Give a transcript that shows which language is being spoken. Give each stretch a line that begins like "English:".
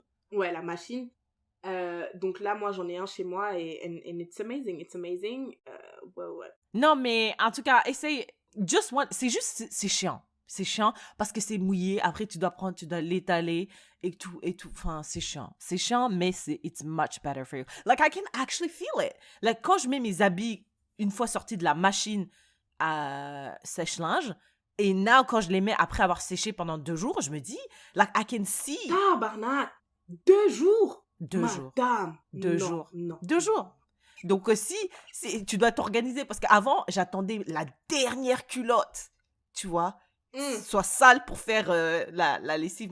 French: monde ouais, la machine. Donc là, moi, j'en ai un chez moi et
English: and it's amazing,
French: ouais. Non, mais en tout cas, essaye. C'est juste, c'est chiant. C'est chiant parce que c'est mouillé. Après, tu dois l'étaler et tout. Enfin, c'est chiant. C'est chiant, mais
English: it's much better for you. Like, I can actually feel it.
French: Like, quand je mets mes habits une fois sortis de la machine à sèche-linge, et now, quand je les mets après avoir séché pendant 2 jours, je me dis,
English: like, I can see.
French: Tabarnak! 2 jours! 2 jours. Madame! 2 non, jours. Non. 2 jours. Donc aussi, tu dois t'organiser parce qu'avant, j'attendais la dernière culotte, tu vois, soit sale pour faire la lessive.